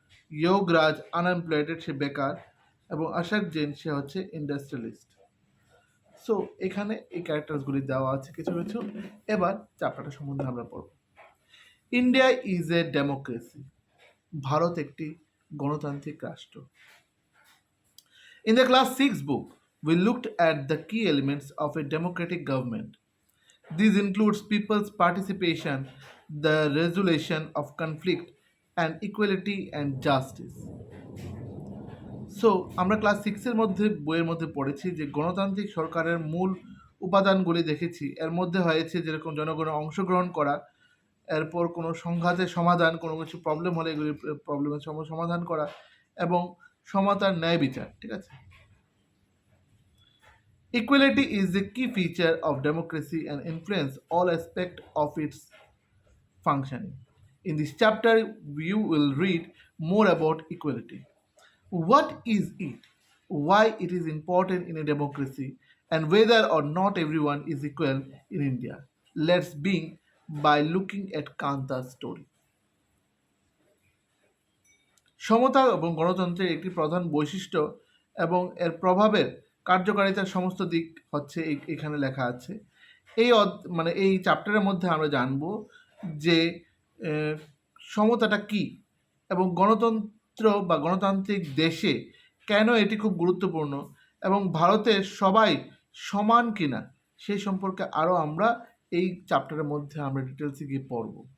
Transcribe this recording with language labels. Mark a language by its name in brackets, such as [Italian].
[Bangla] যোগরাজ আনএমপ্লয়েডেড, সে বেকার। এবং আশাক জৈন, সে হচ্ছে ইন্ডাস্ট্রিয়ালিস্ট। সো এখানে এই ক্যারেক্টারসগুলি দেওয়া আছে কিছু কিছু। এবার চ্যাপ্টারটা সম্বন্ধে আমরা পড়ব। [English] India is a democracy, [Bangla] Bharat একটি গণতান্ত্রিক রাষ্ট্র। [English] In the class 6 book, we looked at the key elements of a democratic government. These includes people's participation, the resolution of conflict, and equality and justice. [Bangla] So আমরা class 6-এর মধ্যে বইয়ের মধ্যে পড়েছি যে গণতান্ত্রিক সরকারের মূল উপাদানগুলি দেখেছি। এর মধ্যে হয়েছে যেরকম জনগণের অংশগ্রহণ করা, এরপর কোনো সংঘাতের সমাধান, কোনো কিছু প্রবলেম হলে এগুলি প্রবলেমের সমাধান করা, এবং সমতার ন্যায় বিচার, ঠিক আছে? [English] Equality is the key feature of democracy and influence all aspects of its functioning. In this chapter, you will read more about equality. What is it? Why it is important in a democracy? And whether or not everyone is equal in India. Let's begin by looking at Kanta's story. [Bangla] সমতা এবং গণতন্ত্রের একটি প্রধান বৈশিষ্ট্য এবং এর প্রভাবের কার্যকারিতার সমস্ত দিক হচ্ছে এখানে লেখা আছে। মানে এই চ্যাপ্টারের মধ্যে আমরা জানব যে সমতাটা কি এবং গণতন্ত্র বা গণতান্ত্রিক দেশে কেন এটি খুব গুরুত্বপূর্ণ, এবং ভারতের সবাই সমান কিনা সেই সম্পর্কে আরও আমরা এই চ্যাপ্টারের মধ্যে আমরা ডিটেলসে গিয়ে পড়ব।